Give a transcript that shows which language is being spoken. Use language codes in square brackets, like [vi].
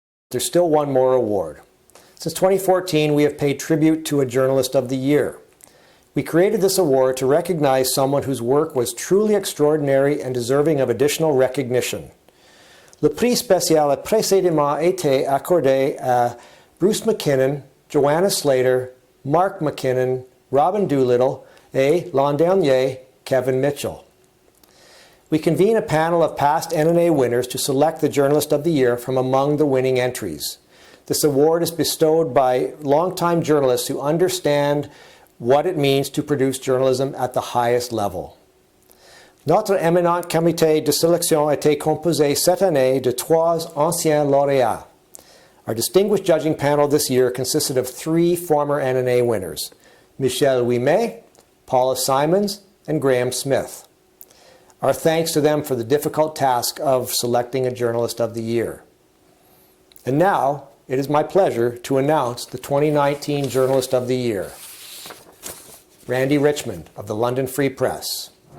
[en] There's still one more award. Since 2014, we have paid tribute to a Journalist of the Year. We created this award to recognize someone whose work was truly extraordinary and deserving of additional recognition. [fr] Le prix spécial a précédemment été accordé à Bruce McKinnon, Joanna Slater, Mark McKinnon, Robin Doolittle, et l'an dernier, Kevin Mitchell. [en] We convene a panel of past NNA winners to select the Journalist of the Year from among the winning entries. This award is bestowed by longtime journalists who understand what it means to produce journalism at the highest level. [fr] Notre éminent comité de sélection a été composé cette année de 3 anciens lauréats. [en] Our distinguished judging panel this year consisted of 3 former NNA winners, Michelle Ouimet, Paula Simons, and Graham Smith. Our thanks to them for the difficult task of selecting a Journalist of the Year. And now, it is my pleasure to announce the 2019 Journalist of the Year, Randy Richmond of the London Free Press.